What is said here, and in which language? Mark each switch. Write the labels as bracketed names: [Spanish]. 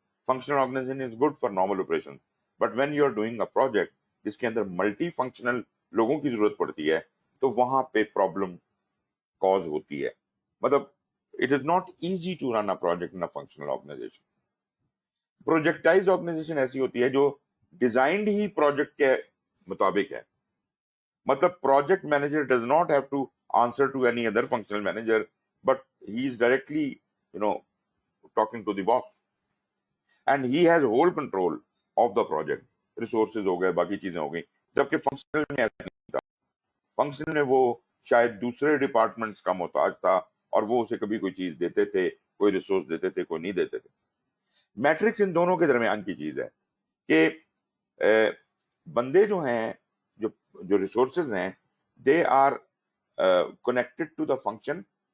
[English] Functional organisation is good for normal operation. But when you are doing a project [Hindi] जिसके अंदर multi functional लोगों की जरूरत पड़ती है तो वहां पे प्रॉब्लम कॉज होती है। [English] मतलब it is not easy to run a project in a functional organisation. [Hindi] प्रोजेक्टाइज organisation ऐसी होती है जो डिजाइंड ही प्रोजेक्ट के मुताबिक है, [English] मतलब project manager does not have to answer to any other functional manager, but he is directly, talking to the boss, and he has whole control of the project. [Hindi] Resources हो गए, बाकी चीजें हो गई, जबकि functional में ऐसा नहीं था. Functional में वो शायद दूसरे डिपार्टमेंट्स का मोहताज था और वो उसे कभी कोई चीज देते थे, कोई रिसोर्स देते थे, कोई नहीं देते थे. मैट्रिक्स इन दोनों के दरमियान की चीज है कि बंदे जो हैं, जो जो रिसोर्सेज हैं, दे are connected to the function.